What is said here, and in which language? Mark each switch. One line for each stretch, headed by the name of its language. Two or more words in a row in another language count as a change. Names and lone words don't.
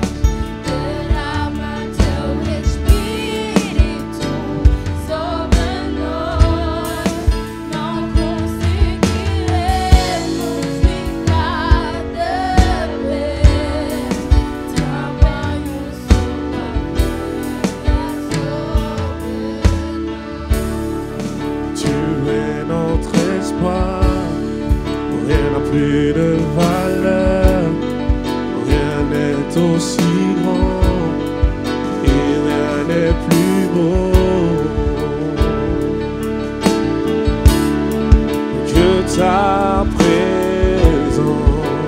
Portuguese: Derrama teu Espírito sobre nós. Não conseguiremos ficar de pé. Tamanho sua
French: Tu es notre espoir, rien n'a plus de valeur, rien n'est aussi grand et rien n'est plus beau que ta présence.